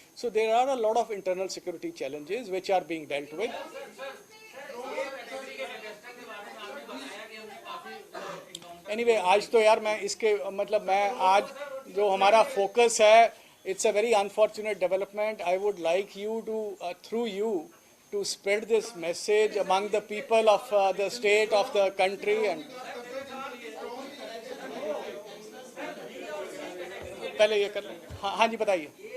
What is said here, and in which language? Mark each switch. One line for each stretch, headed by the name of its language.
English: So there are a lot of internal security challenges which are being dealt with.
Hindi: Anyway आज तो यार मैं इसके मतलब मैं आज जो हमारा फोकस है,
English: it's a very unfortunate development. I would like you to through you to spread this message among the people of the state, of the country.
Hindi: And पहले ये कर लें. हाँ जी बताइए.